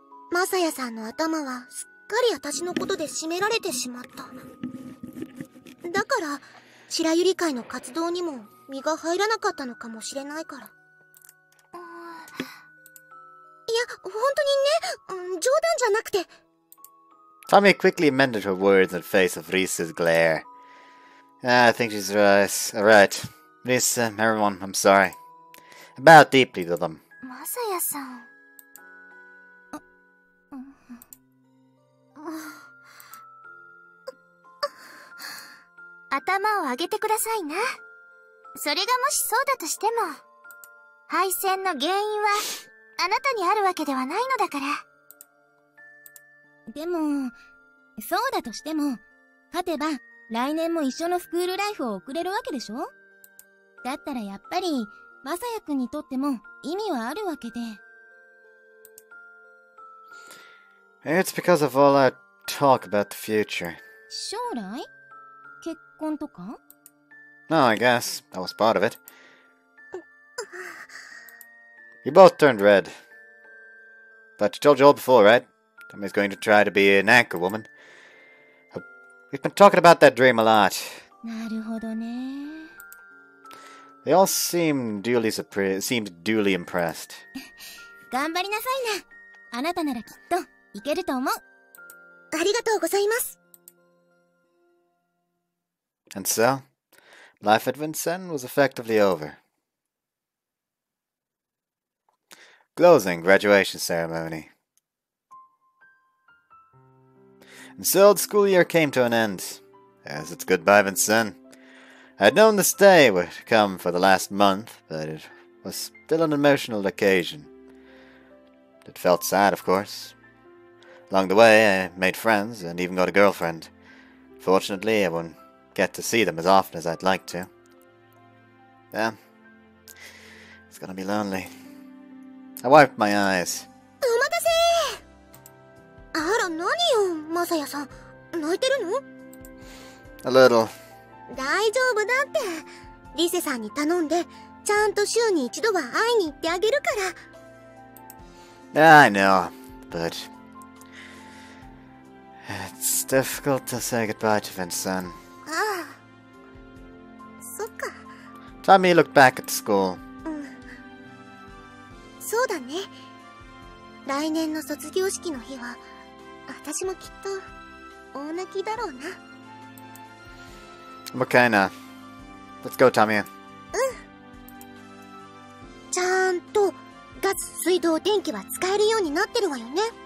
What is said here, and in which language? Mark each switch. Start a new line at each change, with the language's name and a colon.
Japanese: マサヤさんの頭はすっかり私のことで締められてしまった。だから、白百合会の活動にも身が入らなかったのかもしれないから。いや、本当にね、冗談じゃなくて。
English: Tamie quickly amended her words in the face of Risa's glare. I think she's right. Risa, everyone, I'm sorry. I bowed deeply to them.
Japanese: マサヤさん。頭を上げてくださいな。それがもしそうだとしても、敗戦の原因はあなたにあるわけではないのだから。でも、そうだとしても、勝てば、来年も一緒のスクールライフを送れるわけでしょ？だったらやっぱり、まさやくんにとっても意味はあるわけで。
English: It's because of all our talk about the future.
Japanese: 将来？結婚とか？
English: No, I guess. That was part of it. You both turned red. But you told you all before, right? Tommy's going to try to be an anchor woman. We've been talking about that dream a lot.
Japanese: なるほどね。
English: They all seemed duly impressed.
Japanese: 頑張りなさいな。あなたならきっといけると思う。ありがとうございます。
English: And so, life at Vincennes was effectively over. Closing graduation ceremony. And so the school year came to an end. As it's goodbye, Vincennes. I had known this day would come for the last month, but it was still an emotional occasion. It felt sad, of course. Along the way, I made friends and even got a girlfriend. Fortunately, I won't get to see them as often as I'd like to. Yeah, it's gonna be lonely. I wiped my eyes.
Japanese: お待たせ。あら、何よ、まさやさん。泣いてるの？
English: A little.
Japanese: 大丈夫だって。リセさんに頼んで、ちゃんと週に一度は会いに行ってあげるから。
English: Yeah, I know, but it's difficult to say goodbye to Vincent.
Japanese: ああ。そっか。
English: Tommy looked back at the school.
Japanese: そうだね。来年の卒業式の日は、私もきっと、大泣きだろうな。
English: Okay, now. Let's go, Tamie.
Japanese: ちゃんと、ガス、水道、電気は使えるようになってるわよね。